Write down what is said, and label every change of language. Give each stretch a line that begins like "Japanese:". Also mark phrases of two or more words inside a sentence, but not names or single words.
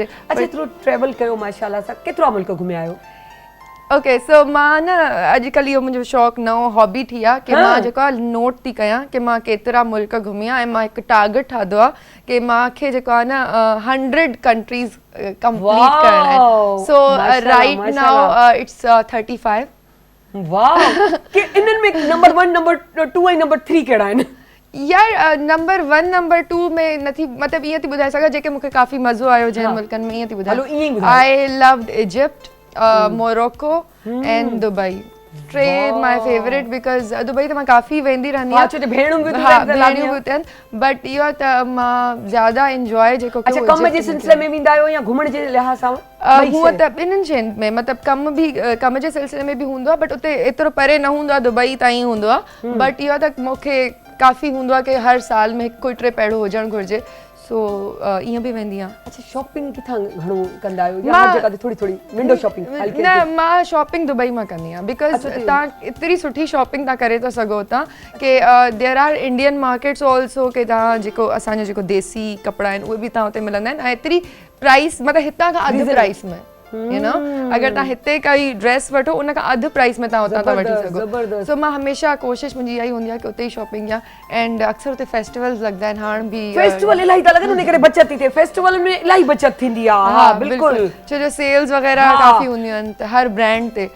Sindhi: अच्छा एतिरो ट्रैवल कयो माशाल्लाह सां केतिरा मुल्क घुमिया आहियो
English: okay so
Sindhi: मां न अॼुकल्ह इहो मुंहिंजो शौक़ु नओं हॉबी थी आहे की मां जेको आहे नोट थी कयां की मां केतिरा मुल्क घुमिया ऐं मां हिकु टारगेट ठातो आहे की मूंखे जेको आहे न
English: 100 countries complete
Sindhi: करणा आहिनि
English: so right now it's 35
Sindhi: वाह कि इन्हनि में नंबर 1 नंबर 2 ऐं नंबर 3 कहिड़ा आहिनि यार नंबर 1 नंबर 2 में नथी मतलब ईअं थी ॿुधाए सघां जेके मूंखे काफ़ी मज़ो आयो जंहिं मुल्कनि में ईअं थी ॿुधाए
English: I loved Egypt Morocco and Dubai they're my favorite because
Sindhi: दुबई त मां काफ़ी वेंदी रहंदी आहियां छो भेणूं बि आहिनि बट इहो त मां ज़्यादा एंजॉय जेको अच्छा कम जे सिलसिले में वेंदा आहियो या घुमण जे लिहाज़ सां हूअं त ॿिन्हिनि शयुनि में मतिलबु कम जे सिलसिले में बि हूंदो आहे बट उते एतिरो परे न हूंदो आहे दुबई ताईं हूंदो आहे बट इहो त मूंखे काफ़ी हूंदो आहे कि हर साल में कोई ट्रिप अहिड़ो हुजणु घुरिजे सो ईअं बि वेंदी आहियां अच्छा शॉपिंग किथां घणो कंदा आहियो या हर जगह ते थोरी मिंडो शॉपिंग न मां शॉपिंग दुबई मां कंदी आहियां बिकॉज़ तव्हां एतिरी सुठी शॉपिंग तव्हां करे था सघो था कि
English: there are Indian markets also
Sindhi: कि तव्हां जेको असांजो जेको देसी कपिड़ा आहिनि उहे बि तव्हां हुते मिलंदा आहिनि ऐं एतिरी प्राइस मतिलबु हितां खां अधु प्राइस में
English: you know
Sindhi: अगर तव्हां हिते काई ड्रेस वठो उन खां अधु प्राइस में तव्हां हुतां था वठी सघो सो मां हमेशह कोशिशि मुंहिंजी इहा ई हूंदी आहे कि उते ई शॉपिंग कयां एंड अक्सर उते फेस्टिवल्स लॻंदा आहिनि हाणे बि फेस्टिवल इलाही था लॻनि उन करे बचत थी थिए फेस्टिवल में इलाही बचत थींदी आहे हा बिल्कुलु छो जो सेल्स वग़ैरह काफ़ी हूंदियूं आहिनि त हर ब्रांड ते